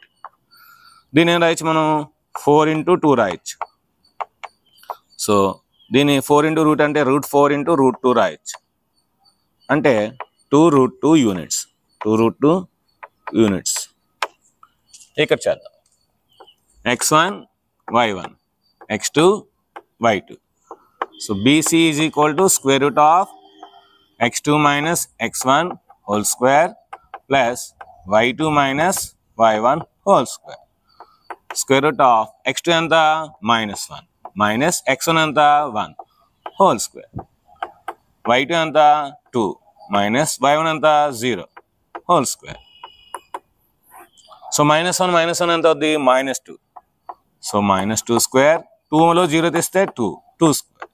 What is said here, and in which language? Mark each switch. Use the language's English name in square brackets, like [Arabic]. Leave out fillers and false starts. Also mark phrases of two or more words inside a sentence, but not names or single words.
[Telugu] దీని ఏం రాయొచ్చు మనం, 4 × 2 రాయొచ్చు. సో దీని 4 × రూట్ అంటే √4 × √2 రాయొచ్చు. అంటే 2√2 యూనిట్స్. 2√2 యూనిట్స్. ఇక్కడ చేద్దాం. [English] x1 y1 x2 y2. So BC is equal to square root of x2 minus x1 whole square plus y2 minus y1 whole square. Square root of x2 anta -1 minus x1 anta 1 whole square. y2 anta 2 minus y1 anta 0 whole square. [Telugu] So -1 ఎంత అవుద్ది, -2. సో -2 స్క్వేర్. 2లో 0 తీస్తే 2 స్క్వేర్.